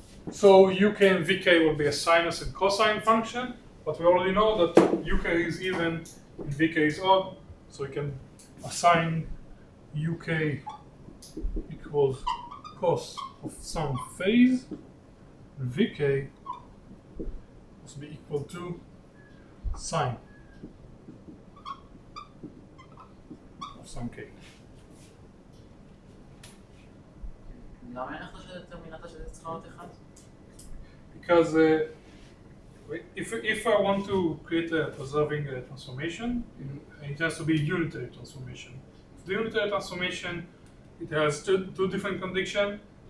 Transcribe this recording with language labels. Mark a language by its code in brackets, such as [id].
[en] So UK and VK will be a sinus and cosine function, but we already know that UK is even and VK is odd, so we can assign UK equals cos of some phase, and VK must be equal to sine of some K. [he] למה אין לך דטרמיננטה שזה צריכה להיות 1? [en] Because if I want to create a preserving transformation, it has to be a unitary transformation. The unitary transformation, it has two different conditions.